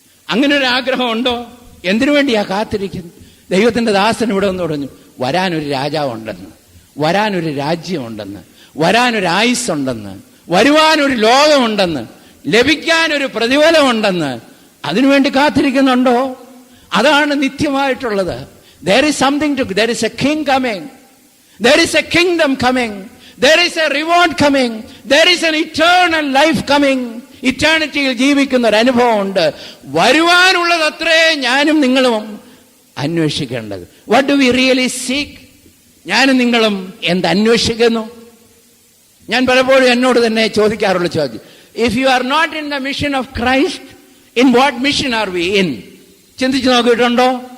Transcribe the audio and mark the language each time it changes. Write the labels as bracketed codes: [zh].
[ml] അങ്ങനെ ഒരു ആഗ്രഹം ഉണ്ടോ? എന്തിനു വേണ്ടിയാ കാത്തിരിക്കുന്നത്? ദൈവത്തിന്റെ ദാസൻ ഇവിടെ ഒന്ന് പറഞ്ഞു, വരാനൊരു രാജാവുണ്ടെന്ന്, വരാനൊരു രാജ്യമുണ്ടെന്ന്, വരാനൊരു ആയുസ്സുണ്ടെന്ന്, വരുവാനൊരു ലോകമുണ്ടെന്ന്, ലഭിക്കാനൊരു പ്രതിഫലമുണ്ടെന്ന്. അതിനുവേണ്ടി കാത്തിരിക്കുന്നുണ്ടോ? അതാണ് നിത്യമായിട്ടുള്ളത്. [en] There is something to, there is a king coming, there is a kingdom coming, there is a reward coming, there is an eternal life coming. [ml] ഇറ്റേണിറ്റിയിൽ ജീവിക്കുന്ന ഒരു അനുഭവം ഉണ്ട്. വരുവാനുള്ളത് അത്രേ ഞാനും നിങ്ങളും അന്വേഷിക്കേണ്ടത്. [en] What do we really seek? [ml] ഞാനും നിങ്ങളും എന്ത് അന്വേഷിക്കുന്നു? ഞാൻ പലപ്പോഴും എന്നോട് തന്നെ ചോദിക്കാറുള്ള ചോദ്യം, [en] If you are not in the mission of Christ, in what mission are we in? [ml] ചിന്തിച്ചു നോക്കിയിട്ടുണ്ടോ?